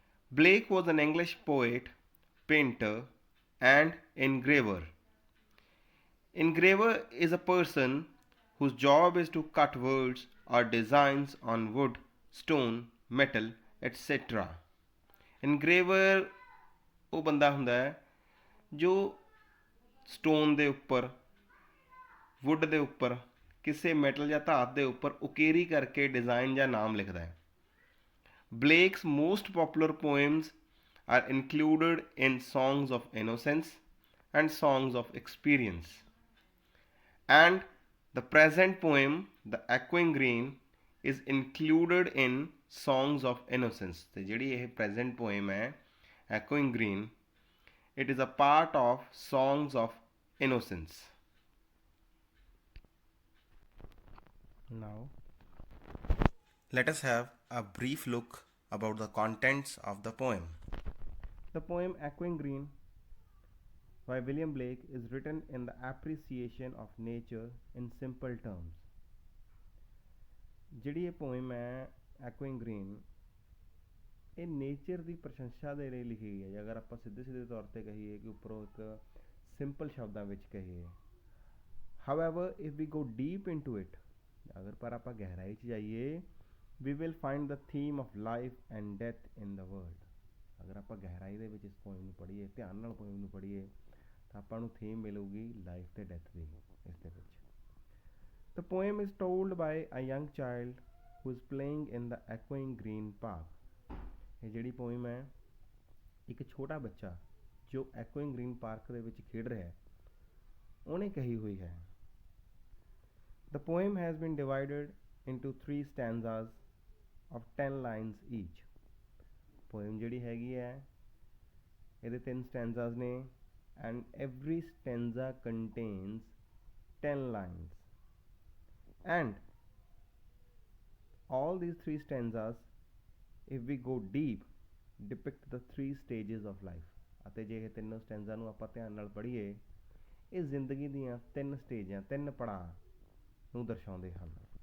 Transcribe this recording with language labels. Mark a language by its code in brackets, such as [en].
[en] Blake was an English poet, painter, and engraver. Engraver is a person whose job is to cut words or designs on wood, stone, metal, etc. [pa] Engraver ਉਹ ਬੰਦਾ ਹੁੰਦਾ ਹੈ ਜੋ stone ਦੇ ਉੱਪਰ, wood ਦੇ ਉੱਪਰ, ਕਿਸੇ ਮੈਟਲ ਜਾਂ ਧਾਤ ਦੇ ਉੱਪਰ ਉਕੇਰੀ ਕਰਕੇ ਡਿਜ਼ਾਈਨ ਜਾਂ ਨਾਮ ਲਿਖਦਾ ਹੈ. [en] Blake's most popular poems are included in Songs of Innocence and Songs of Experience. And the present poem, The Echoing Green, is included in Songs of Innocence. [pa] ਤੇ ਜਿਹੜੀ ਇਹ [en] present poem ਹੈ Echoing Green, it is a part of Songs of Innocence. Now let us have a brief look about the contents of the poem. The poem Echoing Green by William Blake is written in the appreciation of nature in simple terms. [pa] ਜਿਹੜੀ ਇਹ poem ਹੈ Echoing Green, ਇਹ nature ਦੀ ਪ੍ਰਸ਼ੰਸਾ ਦੇ ਲਈ ਲਿਖੀ ਗਈ ਹੈ. ਅਗਰ ਆਪਾਂ ਸਿੱਧੇ ਤੌਰ ਤੇ ਕਹੀਏ ਕਿ ਉੱਪਰੋਂ ਇੱਕ ਸਿੰਪਲ ਸ਼ਬਦਾਂ ਵਿੱਚ ਕਹੀਏ. [en] However, if we go deep into it, [pa] ਅਗਰ ਪਰ ਆਪਾਂ ਗਹਿਰਾਈ 'ਚ ਜਾਈਏ, [en] we will find the theme of life and death in the world. [pa] ਅਗਰ ਆਪਾਂ ਗਹਿਰਾਈ ਦੇ ਵਿੱਚ ਇਸ ਪੋਇਮ ਨੂੰ ਪੜ੍ਹੀਏ, ਧਿਆਨ ਨਾਲ ਪੋਇਮ ਨੂੰ ਪੜ੍ਹੀਏ, ਤਾਂ ਆਪਾਂ ਨੂੰ ਥੀਮ ਮਿਲੂਗੀ ਲਾਈਫ ਤੇ ਡੈਥ ਦੀ ਇਸ ਦੇ ਵਿੱਚ. [en] The poem is told by a young child who is playing in the echoing green park. [pa] ਇਹ ਜਿਹੜੀ ਪੋਇਮ ਹੈ ਇੱਕ ਛੋਟਾ ਬੱਚਾ ਜੋ echoing green park ਦੇ ਵਿੱਚ ਖੇਡ ਰਿਹਾ ਹੈ, ਉਹਨੇ ਕਹੀ ਹੋਈ ਹੈ. [en] The poem has been divided into 3 stanzas of 10 lines each. Poem [pa] ਜਿਹੜੀ ਹੈਗੀ ਹੈ ਇਹਦੇ 3 stanzas ਨੇ, [en] and every stanza contains 10 lines. And all these 3 stanzas, if we go deep, depict the 3 stages of life. [pa] ਅਤੇ ਜੇ ਇਹ ਤਿੰਨੋਂ ਸਟੈਂਜ਼ਾ ਨੂੰ ਆਪਾਂ ਧਿਆਨ ਨਾਲ ਪੜ੍ਹੀਏ, ਇਹ ਜ਼ਿੰਦਗੀ ਦੀਆਂ 3 ਸਟੇਜਾਂ, 3 ਪੜਾਅ ਨੂੰ ਦਰਸਾਉਂਦੇ ਹਨ.